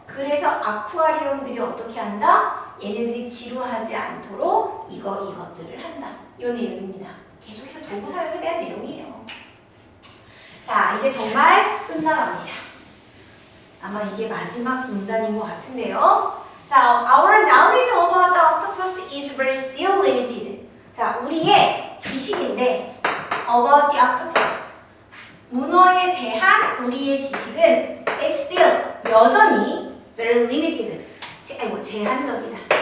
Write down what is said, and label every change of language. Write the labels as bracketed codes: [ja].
[ko] 그래서 아쿠아리움들이 어떻게 한다? 얘네들이 지루하지 않도록 이것들을 한다. 이 내용입니다. 계속해서 도구 사용에 대한 내용이에요. 자, 이제 정말 끝나갑니다. 아마 이게 마지막 문단인 것 같은데요. [en] 자, our knowledge about the octopus is very still limited. [ko] 자, 우리의 지식인데 [en] about the octopus, [ko] 문어에 대한 우리의 지식은 [en] is still, [ko] 여전히 [en] very limited, [ko] 제한적이다.